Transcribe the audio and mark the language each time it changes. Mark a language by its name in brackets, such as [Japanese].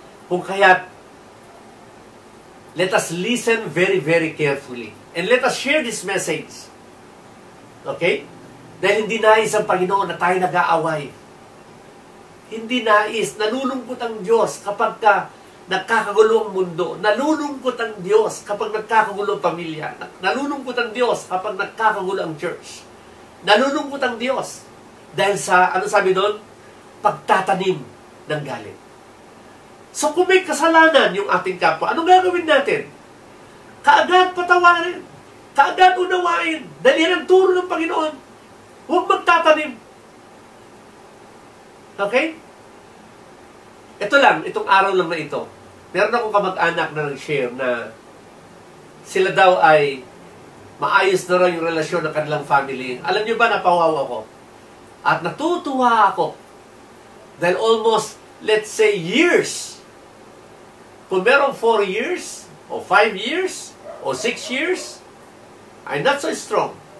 [Filipino] Kung kaya't, [English] let us listen very, very carefully. And let us share this message. Okay? [Filipino] Dahil hindi nais ang Panginoon na tayo nag-aaway. Hindi nais. Nalulungkot ang Diyos kapag nagkakagulo ang mundo. Nalulungkot ang Diyos kapag nagkakagulo ang pamilya. Nalulungkot ang Diyos kapag nagkakagulo ang church. Nalulungkot ang Diyos. Dahil sa, ano sabi doon? Pagtatanim ng galit. So kung may kasalanan yung ating kapwa, anong gagawin natin? Kaagad patawarin. Kaagad unawain. Dahil yan ang turo ng Panginoon. Huwag magtatanim. [English] Okay? [Filipino] Ito lang, itong araw lang na ito. Meron akong kamag-anak na nag-share na sila daw ay maayos na raw yung relasyon ng kanilang family. Alam niyo ba, napawaw ako. At natutuwa ako. Dahil almost, [English] let's say, [Filipino] years. Kung merong 4 years, o 5 years, o 6 years, [English] I'm not so strong.